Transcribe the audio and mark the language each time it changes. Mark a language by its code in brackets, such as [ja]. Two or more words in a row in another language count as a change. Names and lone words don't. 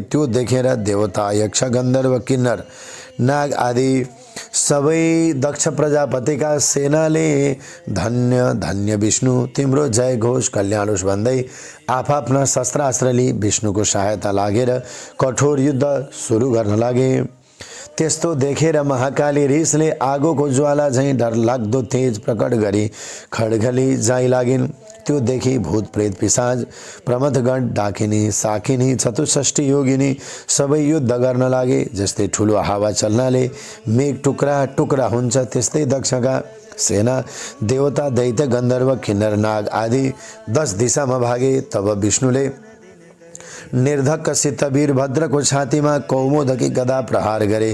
[ne] त्यो देखेर देवता यक्ष गन्धर्व किन्नर नाग आदि सबै दक्ष प्रजापतिका सेनाले धन्य धन्य विष्णु तिम्रो जय घोष कल्याण होस् भन्दै आफ्ना शस्त्रास्त्र लिई विष्णुको सहायता लागेर कठोर युद्ध सुरु गर्न लागे। त्यस्तो देखेर महाकाली रिसले आगोको ज्वाला झैँ डरलाग्दो तेज प्रकट गरी खड्गली जाइ लागिन्। त्यो देखि भूत प्रेत पिशाच प्रमथगण डाकिनी साकिनी चतुष्षष्ठी योगिनी सबै युद्ध गर्न लागे। जस्तै ठुलो हावा चल्नाले मेघ टुक्रा टुक्रा हुन्छ त्यस्तै दक्षका सेना देवता दैत्य गन्धर्व किन्नर नाग आदि 10 दिशामा भागे। तब विष्णुले निर्धक्कसित वीरभद्रको छातीमा कौमोदकी गदा प्रहार गरे।